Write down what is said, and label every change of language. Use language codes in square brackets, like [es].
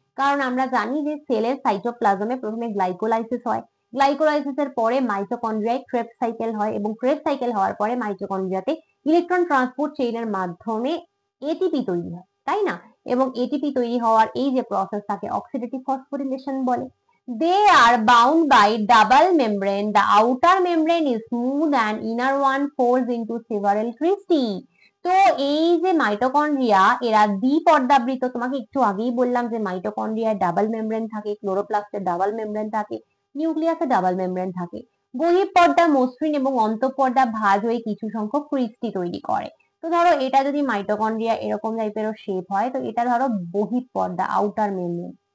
[bn] কারণ আমরা জানি যে সেলের সাইটোপ্লাজমে প্রথমে গ্লাইকোলাইসিস হয়, গ্লাইকোলাইসিসের পরে মাইটোকন্ড্রিয়ায় ক্রেবস সাইকেল হয় এবং ক্রেবস সাইকেল হওয়ার পরে মাইটোকন্ড্রিয়াতে ইলেকট্রন ট্রান্সপোর্ট চেইনের মাধ্যমে এটিপি তৈরি হয়, তাই না? এবং এটিপি তৈরি হওয়ার এই যে প্রসেস তাকে অক্সিডেটিভ ফসফোরিলেশন বলে। [en] They are bound by double membrane. The outer membrane is smooth and inner one folds into several cristae. [bn] তো এই যে মাইটোকন্ড্রিয়া এরা দ্বিপর্দাবৃত, তোমাকে একটু আগেই বললাম যে মাইটোকন্ড্রিয়ায় ডাবল মেমব্রেন থাকে, ক্লোরোপ্লাস্টে ডাবল মেমব্রেন থাকে, নিউক্লিয়াসে ডাবল মেমব্রেন থাকে। বহিঃপর্দা মসৃণ এবং অন্তঃপর্দা ভাঁজ হয়ে কিছু সংখ্যক ক্রিস্টি তৈরি করে। তো ধরো এটা যদি মাইটোকন্ড্রিয়া এরকম টাইপের শেপ হয়, তো এটা ধরো বহিঃপর্দা, আউটার মেমব্রেন।